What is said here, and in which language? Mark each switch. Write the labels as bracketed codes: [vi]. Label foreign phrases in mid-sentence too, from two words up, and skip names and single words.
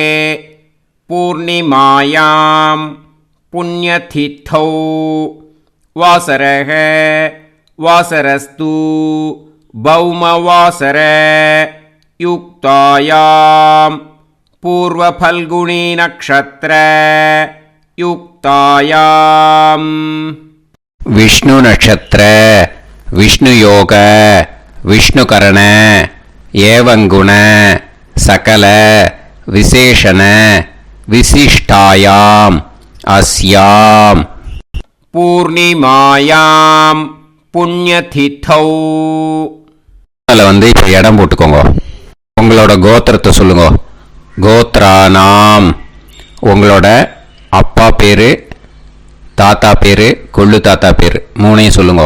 [sa] पूर्णिमायां पुण्यतिथौ वासरः वासरस्तु भौमवासर युक्तायां पूर्वफल्गुणी नक्षत्र युक्तायां विष्णु नक्षत्र विष्णु योग विष्णुकरण एवं गुण सकल विशेषण विशिष्टायां अस्यां पूर्णिमायां पुण्यतिथौ. [ta] அதில் இப்போ இடம் போட்டுக்கோங்க. உங்களோட கோத்திரத்தை சொல்லுங்க. கோத்ரானாம். உங்களோட அப்பா பேர், தாத்தா பேர், கொள்ளு தாத்தா பேர் 3ஐயும் சொல்லுங்க.